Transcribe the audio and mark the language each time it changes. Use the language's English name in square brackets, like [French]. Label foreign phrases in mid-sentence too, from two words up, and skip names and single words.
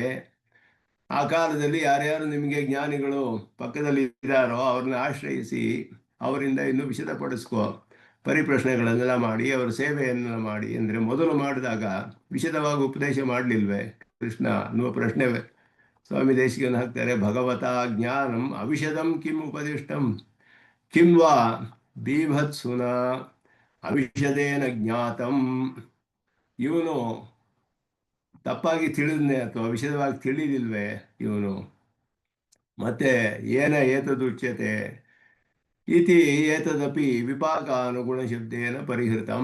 [Kannada] ಆ ಕಾಲದಲ್ಲಿ ಯಾರ್ಯಾರು ನಿಮಗೆ ಜ್ಞಾನಿಗಳು ಪಕ್ಕದಲ್ಲಿ ಇದ್ದಾರೋ ಅವ್ರನ್ನ ಆಶ್ರಯಿಸಿ ಅವರಿಂದ ಇನ್ನೂ ವಿಷದಪಡಿಸ್ಕೋ, ಪರಿಪ್ರಶ್ನೆಗಳನ್ನೆಲ್ಲ ಮಾಡಿ ಅವರ ಸೇವೆಯನ್ನು ಮಾಡಿ. ಅಂದರೆ ಮೊದಲು ಮಾಡಿದಾಗ ವಿಷದವಾಗಿ ಉಪದೇಶ ಮಾಡಲಿಲ್ವೇ ಕೃಷ್ಣ ಅನ್ನುವ ಪ್ರಶ್ನೆ ಸ್ವಾಮಿ ದೇಶಿಕನ್ ಹಾಕ್ತಾರೆ. [Sanskrit] ಭಗವತಾ ಜ್ಞಾನಂ ಅವಿಷದಂ ಕಿಂ ಉಪದಿಷ್ಟಂ ಕಿಂ ವಾ ಬೀಭತ್ಸುನ ಅವಿಷದೇನ ಜ್ಞಾತಂ. [Kannada] ಇವನು ತಪ್ಪಾಗಿ ತಿಳಿದ್ನೆ ಅಥವಾ ವಿಷದವಾಗಿ ತಿಳಿಲಿಲ್ವೇ ಇವನು? [Sanskrit] ಮತ್ತೆ ಏನ ಏತದುಚ್ಯತೆ ಇತಿ ಏತದಪಿ ವಿಪಾಕಾನುಗುಣ ಶಬ್ದೇನ ಪರಿಹೃತಂ.